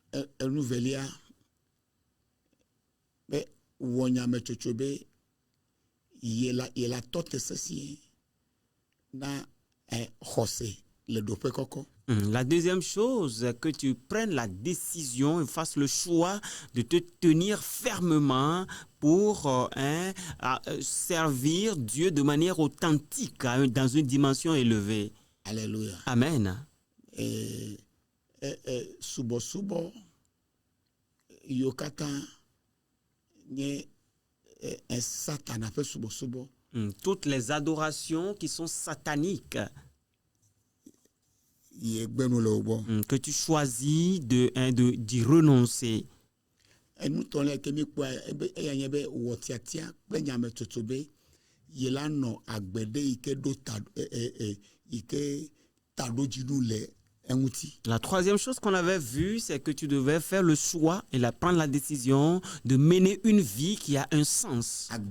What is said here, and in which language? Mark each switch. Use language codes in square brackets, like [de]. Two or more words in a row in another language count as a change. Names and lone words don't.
[fr] la deuxième chose, que tu prennes la décision et fasses le choix de te tenir fermement pour servir Dieu de manière authentique, dans une dimension élevée. Alléluia. Amen. [ee] Subo yokata nye Satan [fr] a fait [ee] subo [fr] Toutes les adorations qui sont sataniques. Que tu choisis d'y renoncer. La troisième chose qu'on avait vue, c'est que tu devais faire le choix et prendre la décision de mener une vie qui a un sens.